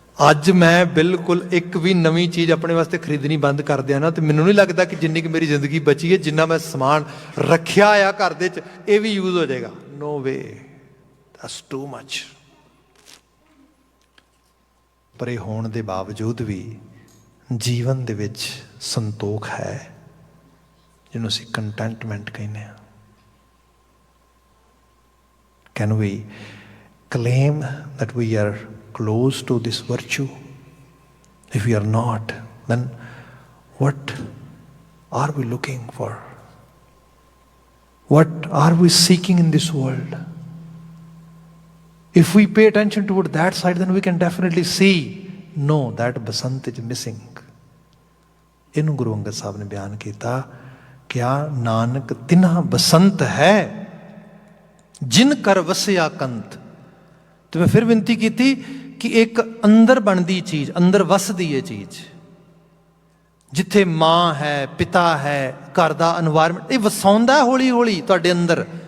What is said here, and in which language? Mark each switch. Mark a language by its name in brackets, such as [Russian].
[Punjabi] ਅੱਜ ਮੈਂ ਬਿਲਕੁਲ ਇੱਕ ਵੀ ਨਵੀਂ ਚੀਜ਼ ਆਪਣੇ ਵਾਸਤੇ ਖਰੀਦਣੀ ਬੰਦ ਕਰ ਦਿਆਂ ਨਾ, ਤੇ ਮੈਨੂੰ ਨਹੀਂ ਲੱਗਦਾ ਕਿ ਜਿੰਨੀ ਕੁ ਮੇਰੀ ਜ਼ਿੰਦਗੀ ਬਚੀ ਹੈ, ਜਿੰਨਾ ਮੈਂ ਸਮਾਨ ਰੱਖਿਆ ਆ ਘਰ ਦੇ 'ਚ, ਇਹ ਵੀ ਯੂਜ਼ ਹੋ ਜਾਏਗਾ। [English] No way, that's too much. [Punjabi] ਪਰ ਇਹ ਹੋਣ ਦੇ ਬਾਵਜੂਦ ਵੀ ਜੀਵਨ ਦੇ ਵਿੱਚ ਸੰਤੋਖ ਹੈ, ਜਿਹਨੂੰ ਅਸੀਂ ਕੰਟੈਂਟਮੈਂਟ ਕਹਿੰਦੇ ਹਾਂ। [English] Can we claim that we are close to this virtue? If we are not, then what are we looking for? What are we seeking in this world? If we pay attention toward that side, then we can definitely see, no, that basant is missing. [Punjabi] ਇਹਨੂੰ ਗੁਰੂ ਅੰਗਦ ਸਾਹਿਬ ਨੇ ਬਿਆਨ ਕੀਤਾ, ਕਿਆ ਨਾਨਕ ਤਿਨਾ ਬਸੰਤ ਹੈ ਜਿਨ ਕਰ ਵਸਿਆ ਕੰਤ। ਤੇ ਮੈਂ ਫਿਰ ਬੇਨਤੀ ਕੀਤੀ ਕਿ ਇੱਕ ਅੰਦਰ ਬਣਦੀ ਚੀਜ਼, ਅੰਦਰ ਵਸਦੀ ਹੈ ਚੀਜ਼, ਜਿੱਥੇ ਮਾਂ ਹੈ, ਪਿਤਾ ਹੈ, ਘਰ ਦਾ ਇਨਵਾਇਰਮੈਂਟ, ਇਹ ਵਸਾਉਂਦਾ ਹੌਲੀ ਹੌਲੀ ਤੁਹਾਡੇ ਅੰਦਰ